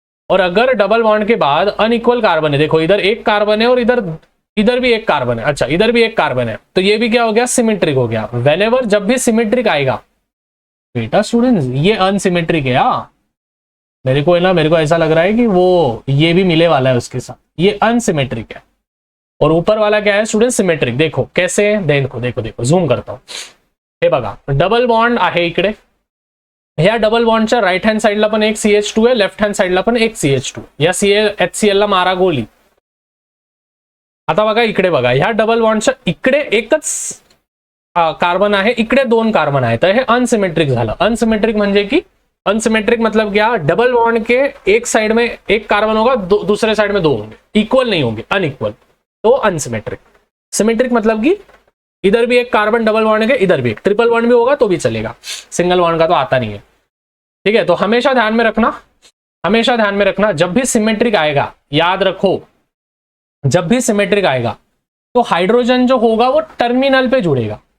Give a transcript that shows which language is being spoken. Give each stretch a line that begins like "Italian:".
Hindi: और अगर double bond के बाद अनइक्वल कार्बन है, देखो इधर एक कार्बन है और इधर भी एक कार्बन है, अच्छा इधर भी एक कार्बन है, तो ये भी क्या हो गया, सिमेट्रिक हो गया। व्हेनेवर जब भी सिमेट्रिक आएगा बेटा स्टूडेंट्स, ये अनसिमेट्रिक है। मेरे को ऐसा लग रहा है कि वो ये भी मिले वाला है उसके साथ, ये अनसिमेट्रिक है। और ऊपर वाला क्या है स्टूडेंट, सिमेट्रिक। देखो कैसे, देखो देखो देखो झूम करता हूं,
Marathi: हे बघा डबल बॉन्ड आहे इकडे, ह्या डबल बॉन्डच्या राईट हँड साइडला पण एक CH2 आहे, लेफ्ट हँड साइडला पण एक CH2, या HCl ला मारा गोली। आता बघा इकडे बघा, ह्या डबल बॉन्डच्या इकडे एकच कार्बन आहे, इकडे 2 कार्बन आहे, तर हे अनसिमेट्रिक झालं। अनसिमेट्रिक म्हणजे की,
Hindi: अनसिमेट्रिक मतलब क्या, डबल बॉन्ड के एक साइड में एक कार्बन होगा, दूसरे साइड में 2 होंगे, इक्वल नहीं होंगे, अनइक्वल, तो अनसिमेट्रिक। सिमेट्रिक मतलब कि इधर भी एक कार्बन डबल बॉन्ड है, इधर भी एक, ट्रिपल बॉन्ड भी होगा तो भी चलेगा, सिंगल बॉन्ड का तो आता नहीं है, ठीक है। तो हमेशा ध्यान में रखना, हमेशा ध्यान में रखना, जब भी सिमेट्रिक आएगा, याद रखो जब भी सिमेट्रिक आएगा तो हाइड्रोजन जो होगा वो टर्मिनल पे जुड़ेगा।